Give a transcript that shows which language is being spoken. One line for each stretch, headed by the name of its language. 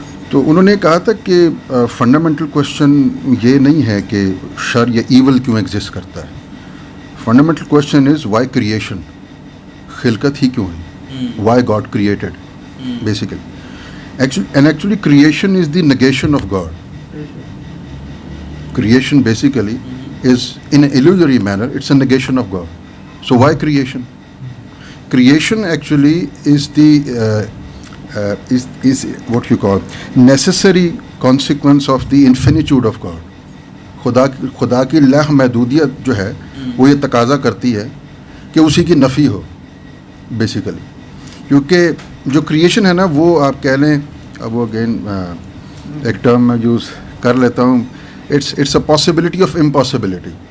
Urdu: تو انہوں نے کہا تھا کہ
English: fundamental question
Urdu: یہ نہیں ہے کہ شر یا ایول کیوں ایگزسٹ کرتا ہے.
English: fundamental question is why creation,
Urdu: خلقت ہی کیوں ہے,
English: Why God created basically. Actually creation is the negation of God. Creation basically is in an illusory manner, it's a negation of God. So why creation? Creation actually is the is what you call necessary consequence of the infinitude of God.
Urdu: خدا کی لا محدودیت جو ہے وہ یہ تقاضا کرتی ہے کہ اسی کی نفی ہو بیسیکلی. کیونکہ جو کریشن ہے نا وہ آپ کہہ لیں, اب وہ اگین ایک ٹرم میں یوز کر لیتا ہوں,
English: It's a possibility of impossibility.